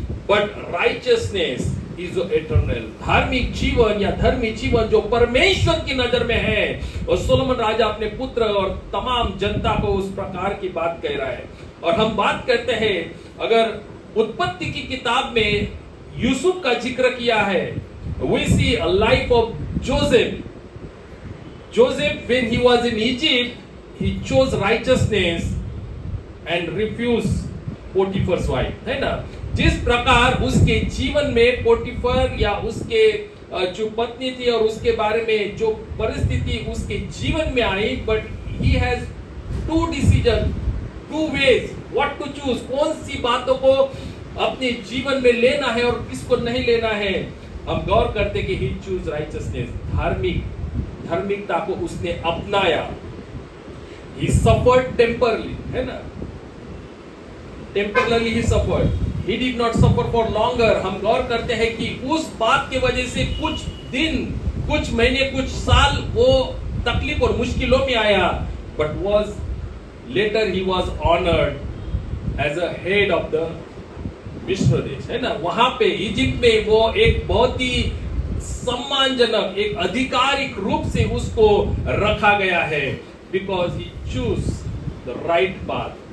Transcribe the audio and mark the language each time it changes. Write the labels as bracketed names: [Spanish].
[English] But righteousness is eternal. [Hindi] धार्मिक जीवन या धर्मी जीवन जो परमेश्वर की नजर में है, और सोलोमन राजा अपने पुत्र और तमाम जनता को उस प्रकार की बात कह रहा है. और हम बात करते हैं, अगर उत्पत्ति की किताब में यूसुफ का जिक्र किया है, [English] we see a life of Joseph. Joseph, when he was in Egypt, he chose righteousness and refused Potiphar's wife, [Hindi] है ना. जिस प्रकार उसके जीवन में पोटीफर या उसके जो पत्नी थी और उसके बारे में जो परिस्थिति उसके जीवन में आई, [English] But he has 2 decisions, 2 ways what to choose. [Hindi] कौन सी बातों को अपने जीवन में लेना है और किसको नहीं लेना है. हम गौर करते कि [English] he choose righteousness, [Hindi] धार्मिकता को उसने अपनाया. [English] he suffered temporarily, [Hindi] है ना. [English] temporarily he suffered, he did not suffer for longer. [Hindi] हम गौर करते हैं कि उस बात के वजह से कुछ दिन, कुछ महीने, कुछ साल वो तकलीफ और मुश्किलों में आया, [English] but was later he was honored as a head of the [Hindi] मिस्र देश, है ना. वहां पे इजिप्ट में वो एक बहुत ही सम्मानजनक, एक आधिकारिक रूप से उसको रखा गया है, [English] because he chose the right path.